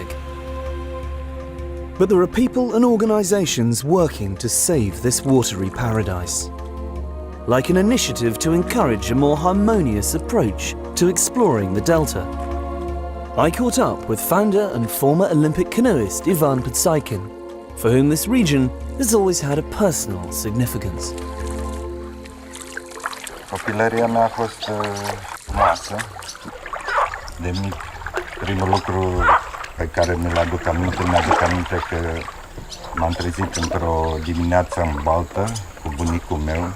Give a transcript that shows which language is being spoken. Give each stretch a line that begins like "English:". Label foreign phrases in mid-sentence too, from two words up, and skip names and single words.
English: But there are people and organisations working to save this watery paradise. Like an initiative to encourage a more harmonious approach to exploring the delta. I caught up with founder and former Olympic canoeist Ivan Pățaican, for whom this region has always had a personal significance.
Romanian: Copilăria mea a fost frumoasă. De mic, primul lucru pe care mi-l aduc aminte că m-am trezit într-o dimineață în baltă cu bunicul meu.